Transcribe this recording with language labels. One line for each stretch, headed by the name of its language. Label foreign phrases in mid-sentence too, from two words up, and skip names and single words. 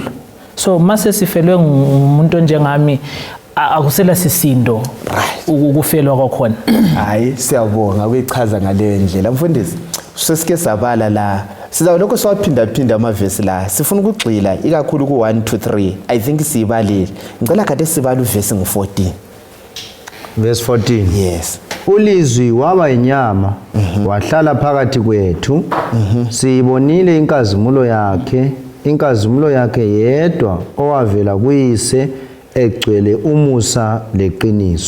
North Ndebele: So mase sifelwe ngumuntu njengami akusela sisindo ukufelwa kwakhona. Hayi siyabonga uyichaza ngale ndlela. Mfundisi sesike sabala la sizawuloko siwaphinda amavesi la sifuna ukugxila ikakhulu ku 1 to 3.
English: I think sibalile.
North Ndebele: Ngicela kade sibala uvesi ngu14.
English: Verse 14. Yes.
North Ndebele: Ulizwi waba inyama wahlala phakathi kwethu siyibonile inkazimulo yakhe yedwa owavela kuyise egcwele umusa leqiniso.